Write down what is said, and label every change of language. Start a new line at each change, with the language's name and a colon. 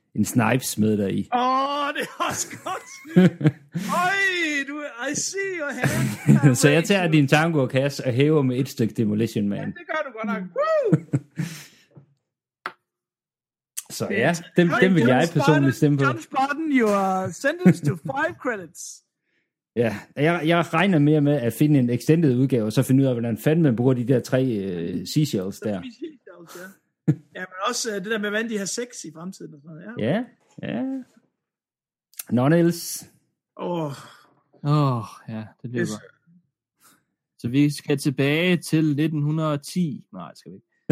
Danish: en Snipes med der i. Åh, det er også godt. Ej, du,
English: I see your hand.
Danish: Så jeg tager din tango og kasse og hæver med et stykke Demolition Man. Ja, det gør du godt nok. Woo! Så ja, dem vil jeg personligt stemme på.
English: John Spartan, you are sentenced to 5 credits.
Danish: Ja, jeg regner mere med at finde en extended udgave, og så finde ud af, hvordan fanden man bruger de der tre seashells der. Ja, men også det der med, hvordan de har sex i fremtiden. Og sådan noget. Ja, ja.
English: None else.
Danish: Åh, ja, det bliver godt. Så vi skal tilbage til 1910. Nej, skal vi ikke.